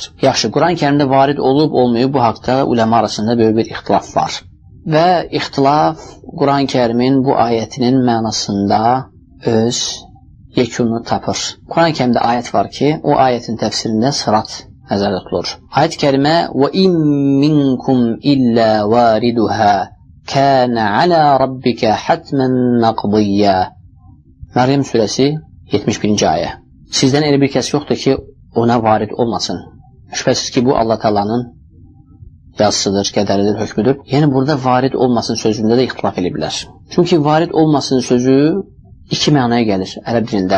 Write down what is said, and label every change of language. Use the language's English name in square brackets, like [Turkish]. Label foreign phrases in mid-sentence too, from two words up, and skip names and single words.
[Azerbaijani] Yaxşı, Quran-Kərimdə varid olub olmayıb bu haqda uləma arasında böyük bir ixtilaf var. Və ixtilaf Quran-Kərimin bu ayətinin mənasında öz yekununu tapır. Quran-Kərimdə ayət var ki, o ayətin təfsirində sırat nəzərdə tutulur. Ayət-i kərimə [Arabic] وَإِن مِّنكُمْ إِلَّا وَارِدُهَا كَانَ عَلَى رَبِّكَ حَتْمًا مَقْضِيًّا. [Azerbaijani] Məryəm surəsi 71-ci ayə. Sizdən elə bir kəs yoxdur ki, ona varid olmasın. Şübhəsiz ki, bu Allah Taala'nın yazısıdır, qədəridir, hökmüdür. Yəni, burada varid olmasın sözündə də ixtilaf ediblər. Çünki varid olmasın sözü iki mənaya gəlir ərəb dilində.